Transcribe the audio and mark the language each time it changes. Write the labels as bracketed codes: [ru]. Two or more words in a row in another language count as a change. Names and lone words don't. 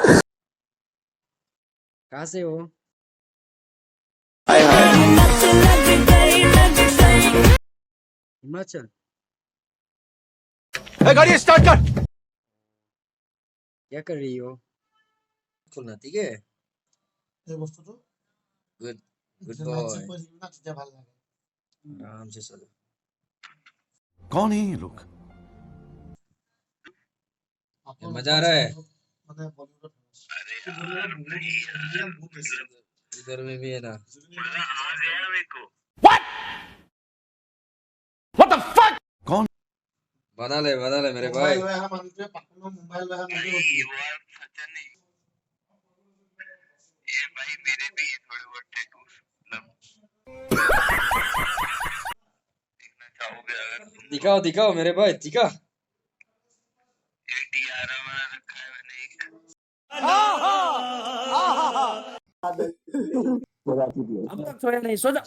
[hi] कहाँ से हो? हाय हाय। हिमाचल। गाड़ी स्टार्ट कर। क्या कर रही हो? खोलना ठीक है। [as] এই বস্তুটো [en] good good [as] নাচে [hi] बॉय। [as] কৰি না তেতিয়া ভাল লাগে। [hi] आराम से चलो। कौन है ये लोग? मजा आ रहा है। [as] মানে বলিউডত বলিউডত বহুত বেছি। [hi] इधर में भी है ना। कौन? बना ले मेरे भाई। [as] মোবাইল লৈ অহা মানুহটোৱে পাপনৰ মোবাইল লৈ অহা মানুহটোৱে [hi] दिखाओ दिखाओ मेरे भाई दिखा। अब तक सोया नहीं, सो जा।